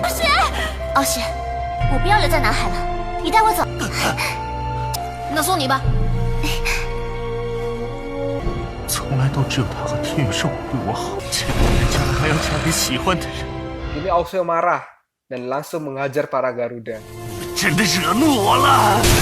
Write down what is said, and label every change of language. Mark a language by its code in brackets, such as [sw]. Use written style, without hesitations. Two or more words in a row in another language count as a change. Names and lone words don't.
[zh] 傲雪，傲雪，我不要留在南海了，你带我走。那送你吧。从来都只有他和天羽兽对我好，这个女人将来还要嫁给喜欢的人。 [id] Kini Auxue marah dan langsung menghajar para Garuda. [zh] 真的惹怒我了！